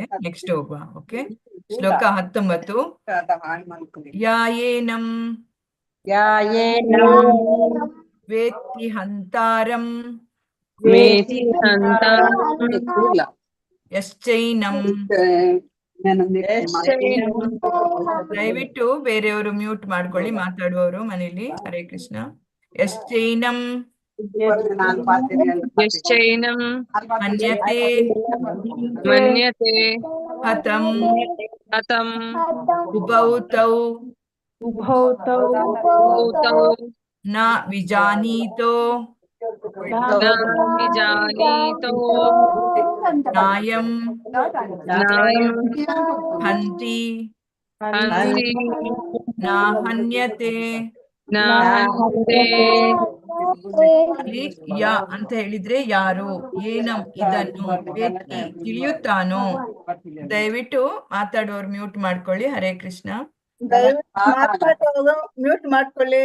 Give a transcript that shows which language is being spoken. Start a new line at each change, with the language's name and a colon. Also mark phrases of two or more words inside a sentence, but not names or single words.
Kannada: ನೆಕ್ಸ್ಟ್ ಹೋಗುವ. ಓಕೆ. ಶ್ಲೋಕ 19.
Sanskrit: ಯಾಯೇನಂ ವೇತ್ತಿ ಹಂತಾರಂ ಯಶ್ಚೈನಂ.
Kannada: ದಯವಿಟ್ಟು ಬೇರೆಯವರು ಮ್ಯೂಟ್ ಮಾಡ್ಕೊಳ್ಳಿ, ಮಾತಾಡುವವರು ಮನೇಲಿ.
Sanskrit: ಹರೇ ಕೃಷ್ಣ. ಯಶ್ಚೈನಂ ಮನ್ಯತೆ ಹತಂ ಉಭೌತೌ ನ ವಿಜಾನೀತೋ ನಾಯಂ ಹಂತಿ ನ ಹನ್ಯತೆ.
Kannada: ಅಲ್ಲಿ ಯಾ ಅಂತ ಹೇಳಿದ್ರೆ ಯಾರು, ಏನಂ ಇದನ್ನು, ವೇತ್ತಿ ತಿಳಿಯುತ್ತಾನೋ. ದಯವಿಟ್ಟು ಮಾತಾಡುವವರು ಮ್ಯೂಟ್ ಮಾಡ್ಕೊಳ್ಳಿ.
Sanskrit: ಹರೇ ಕೃಷ್ಣ.
Kannada: ಮಾತಾಡೋದು ಮ್ಯೂಟ್ ಮಾಡ್ಕೊಳ್ಳಿ.